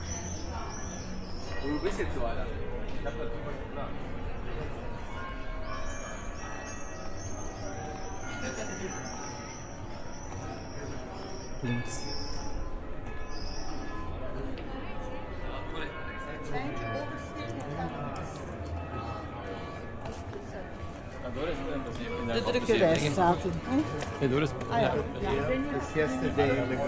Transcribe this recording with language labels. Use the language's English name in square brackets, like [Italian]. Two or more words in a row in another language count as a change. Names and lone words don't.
[German] Du bist jetzt so einer. Ich hab das drüber geplant. Links. [Dutch] De drukkerij staat er. Ja, door is. Ah ja. [English] It's yesterday.